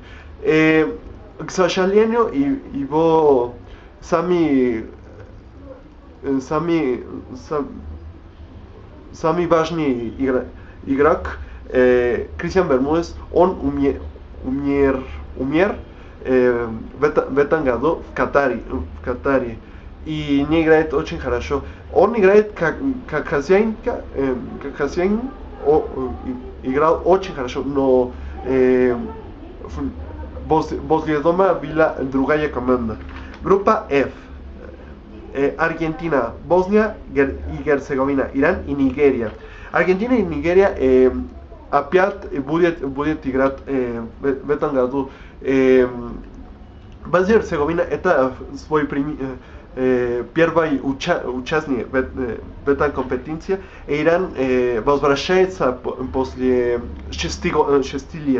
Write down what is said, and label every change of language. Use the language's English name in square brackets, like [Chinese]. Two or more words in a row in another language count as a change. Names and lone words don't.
[Russian] К сожалению, его самый важный игрок, Кристиан Бермудес, он умер в этом году в Катаре. И не играет очень хорошо. Он играет как хозяин, играл очень хорошо, но возле дома была другая команда. Группа F. [Spanish] Argentina, Bosnia y Herzegovina, Irán y Nigeria. [Russian] Argentina y Nigeria опять будет играть в этом году. Босния и Герцеговина это свой первый участник в этой компетенции. Иран возвращается после 6 лет.